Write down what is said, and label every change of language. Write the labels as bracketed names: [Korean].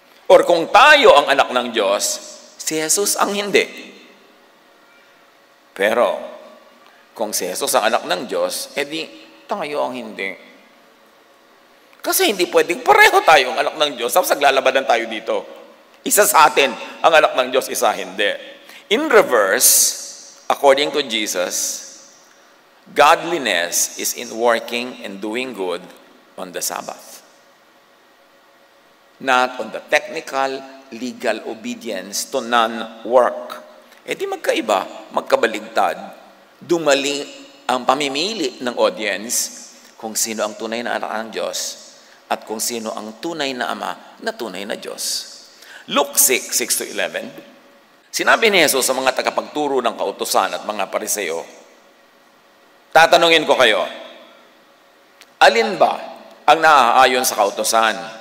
[Filipino] Or kung tayo ang anak ng Diyos, si Jesus ang hindi. Pero, kung si Jesus ang anak ng Diyos, edi tayo ang hindi. Kasi hindi pwedeng pareho tayo ang anak ng Diyos, tapos naglalabanan tayo dito. Isa sa atin ang anak ng Diyos, isa hindi. [English] In reverse, according to Jesus, godliness is in working and doing good on the Sabbath. Not on the technical, legal obedience to non-work. [Filipino] E di magkaiba, magkabaligtad. Dumali ang pamimili ng audience kung sino ang tunay na anak ng Diyos at kung sino ang tunay na ama na tunay na Diyos. Luke 6:6-11, sinabi ni Jesus sa mga tagapagturo ng kautusan at mga pariseo, tatanungin ko kayo, alin ba ang naaayon sa kautusan?